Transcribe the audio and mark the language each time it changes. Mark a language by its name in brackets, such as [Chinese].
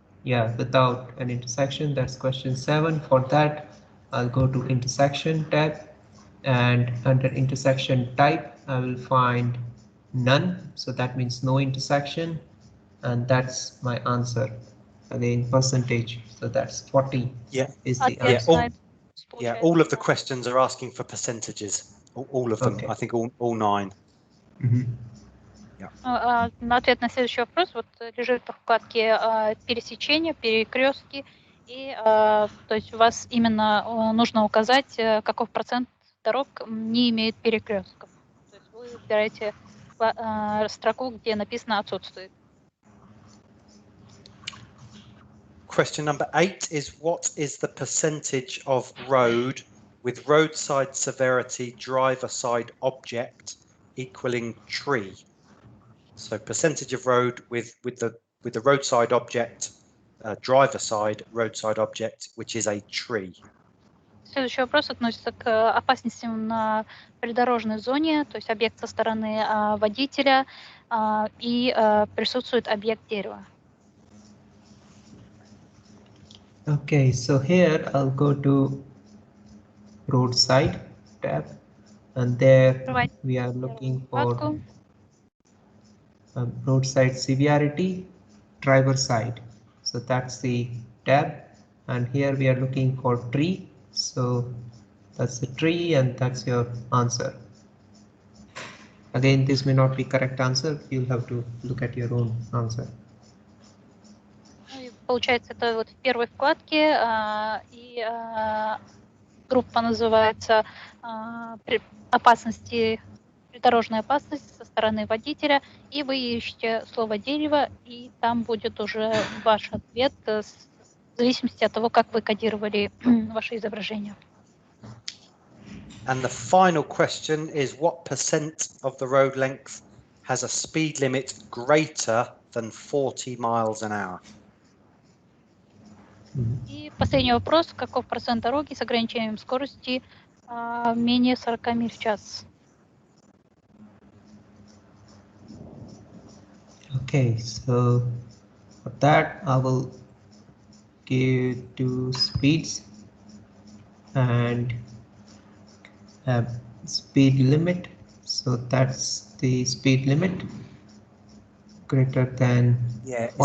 [English] Yeah, without an intersection. That's question 7. For that, I'll go to intersection tab, and under intersection type, I will find none. So that means no intersection, and that's my answer. Again, percentage. So that's 40. Yeah. Is the answer. All of the questions are asking for percentages. All of them. Okay. I think all 9. [Russian] На ответ на следующий вопрос вот лежит в вкладке пересечения, перекрестки, и то есть у вас именно нужно указать, каков процент дорог не имеет перекрестков. То есть вы выбираете строку, где написано отсутствует. [English] Question number 8 is, what is the percentage of road with roadside severity driver side object equaling tree? So percentage of road with the roadside object, driver side roadside object, which is a tree. [Russian] Следующий вопрос относится к опасностям на придорожной зоне, то есть объект со стороны водителя и присутствует объект дерева. [English] Okay, so here I'll go to roadside tab, and there we are looking for roadside severity, driver side. So that's the tab, and here we are looking for tree. So that's the tree, and that's your answer. Again, this may not be correct answer. You'll have to look at your own answer. [Russian] Получается, это вот в первой вкладке, и группа называется опасности, придорожная опасность со стороны водителя, и вы ищете слово дерево, и там будет уже ваш ответ в зависимости от того, как вы кодировали ваше изображение. [English] And the final question is, what percent of the road length has a speed limit greater than 40 miles an hour? [Russian] И последний вопрос. Каков процент дороги с ограничением скорости менее 40 миль в час? [English] Okay, so for that I will go to speeds and speed limit. So that's the speed limit greater than 40.